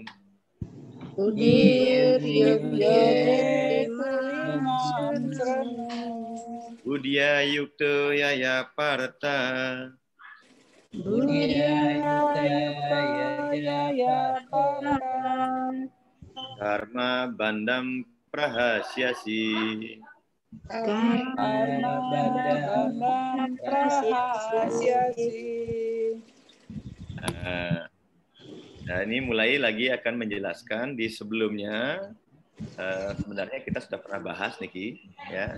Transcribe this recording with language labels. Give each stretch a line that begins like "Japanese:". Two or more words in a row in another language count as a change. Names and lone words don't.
Sanskrit: Budir yoge imam srenu. Budya yukto yaya parta. Karma bandam prahasyasi.
Indonesian: Nah, ini mulai lagi akan menjelaskan. Di sebelumnya sebenarnya kita sudah pernah bahas, Niki, ya.